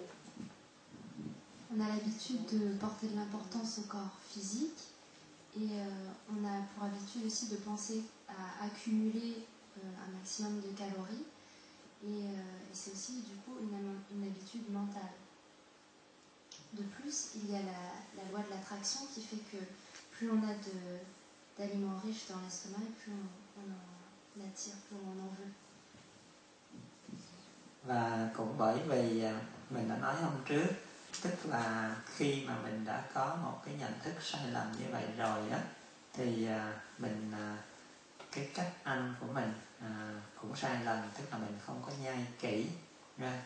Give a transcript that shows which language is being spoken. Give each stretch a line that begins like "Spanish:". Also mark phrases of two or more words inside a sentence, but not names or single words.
French: On a l'habitude de porter de l'importance au corps physique et on a pour habitude aussi de penser à accumuler un maximum de calories et c'est aussi du coup une habitude mentale. De plus, il y a la loi de l'attraction qui fait que plus on a d'aliments riches dans l'estomac, plus on attire plus on en veut.
Vietnamese: Và cũng bởi vì mình đã nói hôm trước, tức là khi mà mình đã có một cái nhận thức sai lầm như vậy rồi á, thì mình cái cách ăn của mình cũng sai lầm, tức là mình không có nhai kỹ ra.